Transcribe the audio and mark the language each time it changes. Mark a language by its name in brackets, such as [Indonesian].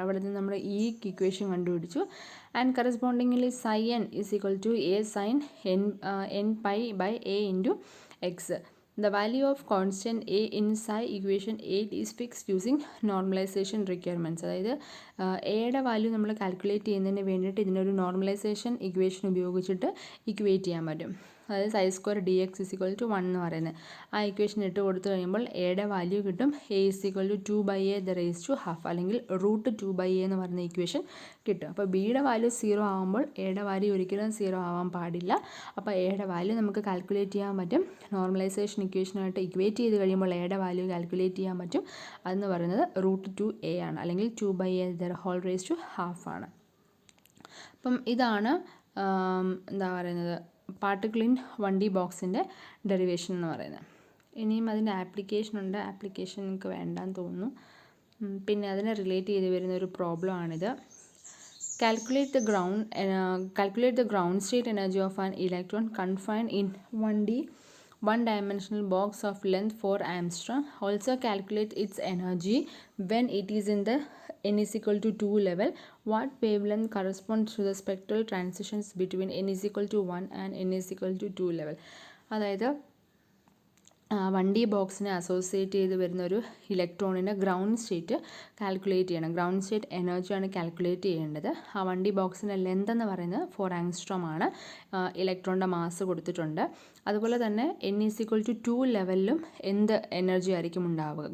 [Malayalam] അവിടെ നിന്ന് നമ്മൾ ഈ ഇക്വേഷൻ കണ്ടുപിടിച്ചു. [English] And correspondingly psi n is equal to a sin n pi by a into x. The value of constant a in psi equation 8 is fixed using normalization requirements. [Malayalam] അതായത് എയുടെ value നമ്മൾ calculate ചെയ്യുന്നതിന് വേണ്ടിയിട്ട് ഇതിനൊരു normalisation equation ഉപയോഗിച്ചിട്ട് equate ചെയ്യാൻ പറ്റും. അതായത് [English] ψ² dx is equal to 1 [Malayalam] എന്ന് പറയുന്നത് ആ ഇക്വേഷൻ ഇട്ട് കൊടുത്തു കഴിയുമ്പോൾ എയുടെ വാല്യൂ കിട്ടും. [English] a is equal to 2/a ½ [Malayalam] അല്ലെങ്കിൽ √2/a എന്ന് പറയുന്ന ഇക്വേഷൻ കിട്ടും. അപ്പോൾ ബിയുടെ വാല്യൂ 0 ആകുമ്പോൾ എയുടെ വാല്യൂ ഒരിക്കലും 0 ആവാൻ പാടില്ല. അപ്പോൾ എയുടെ വാല്യൂ നമുക്ക് കാൽക്കുലേറ്റ് ചെയ്യാൻ പറ്റും. നോർമലൈസേഷൻ ഇക്വേഷനായിട്ട് ഇക്വേറ്റ് ചെയ്ത് കഴിയുമ്പോൾ എയുടെ വാല്യൂ കാൽക്കുലേറ്റ് ചെയ്യാൻ പറ്റും. അതെന്ന് പറയുന്നത് √2a ആണ്, അല്ലെങ്കിൽ 2/a² ആണ്. അപ്പം ഇതാണ് എന്താ പറയുന്നത് പാർട്ടിക്കിൾ ഇൻ 1D ബോക്സിൻ്റെ ഡെറിവേഷൻ എന്ന് പറയുന്നത്. ഇനിയും അതിൻ്റെ ആപ്ലിക്കേഷൻ ഉണ്ട്. ആപ്ലിക്കേഷൻ എനിക്ക് വേണ്ടാന്ന് തോന്നുന്നു. പിന്നെ അതിനെ റിലേറ്റ് ചെയ്ത് വരുന്ന ഒരു പ്രോബ്ലം ആണിത്. [English] Calculate the ground state energy of an electron confined in 1D one-dimensional box of length 4 angstrom. Also calculate its energy when it is in the n is equal to 2 level. What wavelength corresponds to the spectral transitions between n is equal to 1 and n is equal to 2 level. അതായത് [Malayalam] 1D ബോക്സിനെ associate ചെയ്ത് വരുന്ന ഒരു ഇലക്ട്രോണിൻ്റെ ground state calculate ചെയ്യണം. Ground state എനർജിയാണ് calculate ചെയ്യേണ്ടത്. ആ 1D ബോക്സിൻ്റെ length എന്ന് പറയുന്നത് 4 ആങ്സ്ട്രോം ആണ്. ഇലക്ട്രോണിൻ്റെ മാസ് കൊടുത്തിട്ടുണ്ട്. അതുപോലെ തന്നെ n=2 ലെവലിലും എന്ത് എനർജി ആയിരിക്കും ഉണ്ടാവുക.